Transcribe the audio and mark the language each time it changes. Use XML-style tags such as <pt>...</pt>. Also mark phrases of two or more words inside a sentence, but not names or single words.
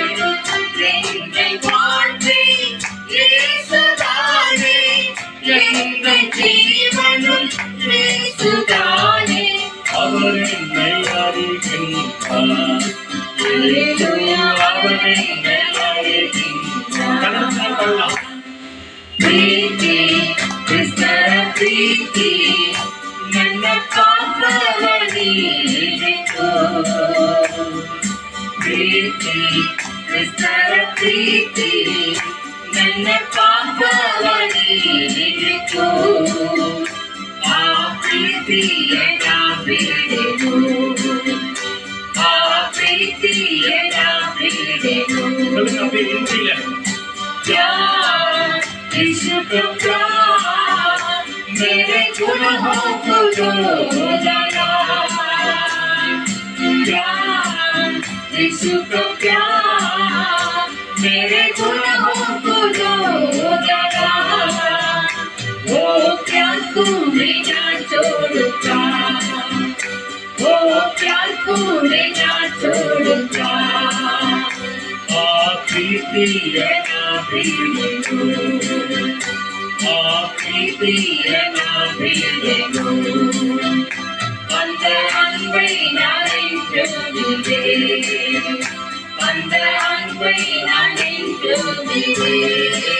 <ta>எந்த வாஞ்சை இயேசுதானே, எந்த ஜீவனும் இயேசுதானே. அவர் என்னை அறிகின்றார், அவர் என்னை அறிகின்றார்.</ta> <kn>ಪ್ರೀತಿ ಕ್ರಿಸ್ತರ ಪ್ರೀತಿ ನನ್ನ ಪಾಪವನಿಗಿತು. ಪ್ರೀತಿ ಕ್ರಿಸ್ತರ ಪ್ರೀತಿ ನನ್ನ ಪಾಪವನಿಗಿತು. ಆ ಪ್ರೀತಿಯ ನಾ ಬಿಡೆನು, ಆ ಪ್ರೀತಿಯ ನಾ ಬಿಡೆನು.</kn> <hi>यीशु का प्यार मेरे गुनाहों को धो डाला। प्यार यीशु का प्यार मेरे गुनाहों को धो डाला। वो प्यार को मैं ना छोड़ूंगा, वो प्यार को मैं ना छोड़ूंगा।</hi> <ta>அந்த அன்பை நான் நெஞ்சுகிறேன், அந்த அன்பை நான் நெஞ்சுகிறேன்.</ta>